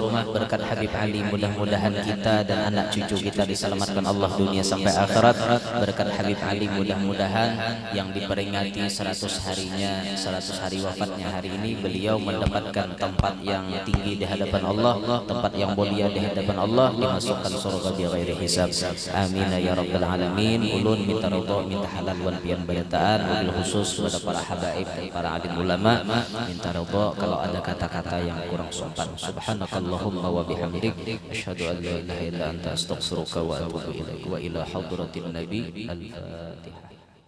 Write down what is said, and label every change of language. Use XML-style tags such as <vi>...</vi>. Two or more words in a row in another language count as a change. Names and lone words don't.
<id>Berkat Habib Ali mudah-mudahan kita dan anak cucu kita diselamatkan Allah dunia sampai akhirat. Berkat Habib Ali mudah-mudahan yang diperingati 100 harinya, 100 hari wafatnya hari ini beliau mendapatkan tempat yang tinggi di hadapan Allah, tempat yang mulia di hadapan Allah, dimasukkan surga</id> <ar>بغير حساب. آمين يا رب العالمين.</ar> <bjn>Ulun minta ridha, minta halal wal pian badataan,</bjn> <ar>وبالخصوص</ar> <id>kepada para habaib dan para alim ulama minta ridha kalau ada kata-kata yang kurang sopan.</id> <ar>سبحانك اللهم وبحمدك أشهد أن لا إله إلا أنت أستغفرك وأتوب إليك وإلى حضرة النبي. Al-Fatihah.</ar>